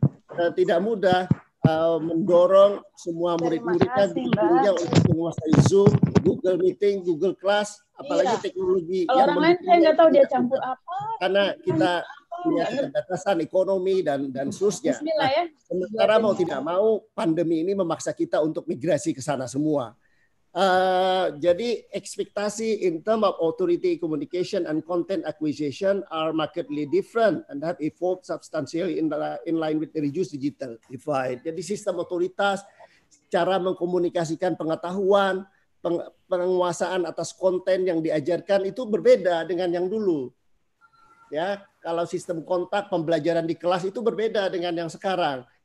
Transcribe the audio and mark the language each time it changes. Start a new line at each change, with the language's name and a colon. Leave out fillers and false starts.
Indonesian: Tidak mudah mendorong semua murid-muridnya gurunya untuk menguasai Zoom, Google Meeting, Google Class, apalagi teknologi. Kalau orang lain saya nggak tahu dia campur apa. Karena kita punya keterbatasan ekonomi dan seterusnya. Ya. Sementara mau tidak mau pandemi ini memaksa kita untuk migrasi ke sana semua. Jadi ekspektasi
English: in terms of authority communication and content acquisition are markedly different and have evolved substantially in line with the reduced digital divide.
Indonesian: Jadi sistem otoritas, cara mengkomunikasikan pengetahuan, penguasaan atas konten yang diajarkan itu berbeda dengan yang dulu. Ya, kalau sistem kontak pembelajaran di kelas itu berbeda dengan yang sekarang.